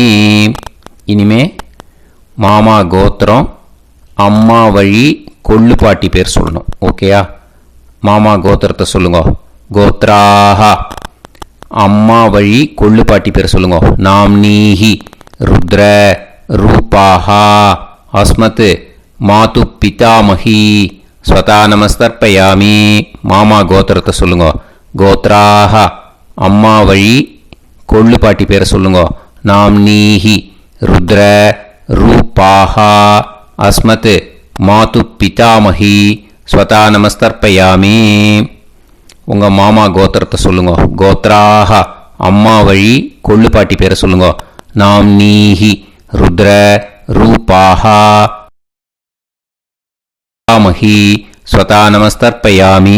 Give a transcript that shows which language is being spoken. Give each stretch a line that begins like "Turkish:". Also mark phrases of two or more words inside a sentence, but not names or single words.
Tamil: இனிமே மாமா கோத்திரம் அம்மா வழி கொள்ளு பாட்டி பேர் சொல்லணும். ஓகேயா? மாமா கோத்திரத்தை சொல்லுங்க. கோத்ராஹ அம்மா வழி கொள்ளு பாட்டி பேர் சொல்லுங்க.
Sanskrit: नाम् नीहि रुद्र रूपाः अस्मत् मातु पितामही स्वधा नमस्तर्पयामि.
Tamil: மாமா கோத்திரத்தை சொல்லுங்க. கோத்ராஹ அம்மா வழி கொள்ளு பாட்டி பேரை சொல்லுங்க.
Sanskrit: नाम् नीहि रुद्र रूपाः अस्मत् मातु पितामही स्वधा नमस्तर्पयामि.
Tamil: உங்க மாமா கோத்திரத்தை சொல்லுங்க. கோத்ராஹ அம்மா வழி கொள்ளு பாட்டி பேரை சொல்லுங்க.
Sanskrit: नाम् नीहि रुद्र रूपाः मही स्वधा नमस्तर्पयामि.